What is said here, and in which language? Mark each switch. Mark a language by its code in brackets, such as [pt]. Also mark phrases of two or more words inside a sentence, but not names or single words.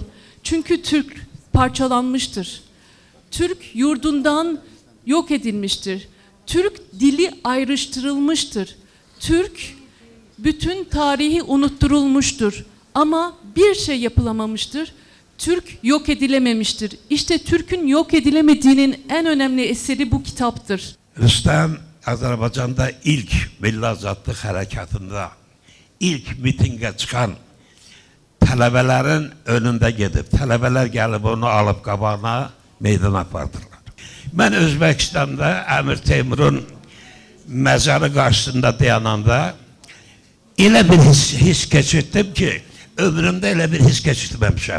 [tr] Çünkü Türk parçalanmıştır. Türk yurdundan yok edilmiştir. Türk dili ayrıştırılmıştır. Türk bütün tarihi unutturulmuştur. Ama bir şey yapılamamıştır. Türk yok edilememiştir. İşte Türk'ün yok edilemediğinin en önemli eseri bu kitaptır. [az] Rüstəm Azərbaycanda ilk milli azadlıq hərəkatında ilk mitingə çıxan tələbələrin önündə gedib, tələbələr gəlib onu alıb qabağına meydana apardırlar. Mən Özbəkistanda Əmir Teymurun məzarı qarşısında dayananda elə bir his keçirdim ki, ömrümdə elə bir his keçirməmişəm.